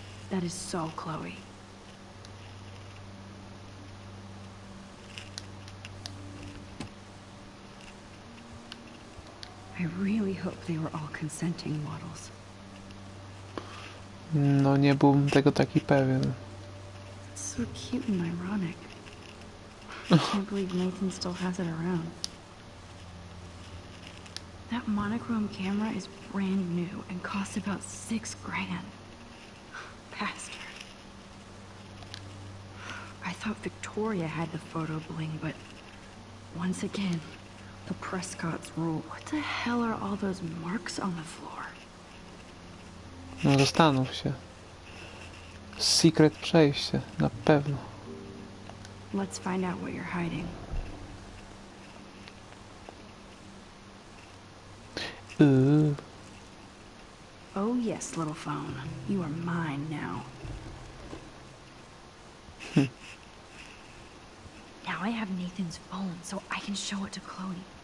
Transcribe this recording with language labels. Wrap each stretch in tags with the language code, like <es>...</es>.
<en>That is so Chloe. I really hope they were all consenting models.</en> <pl>No, nie byłbym tego taki pewien.</pl> <en>It's so cute and ironic. I can't believe Nathan still has it around. That monochrome camera is brand new and cost about $6 grand. Bastard. I thought Victoria had the photo bling, but once again, the Prescotts rule. What the hell are all those marks on the floor?</en> <pl>No zastanów się. Secret przejście, na pewno.</pl> <en>Let's find out what you're hiding. Oh yes, little phone. You are mine now. Now I have Nathan's phone, so I can show it to Chloe.</en>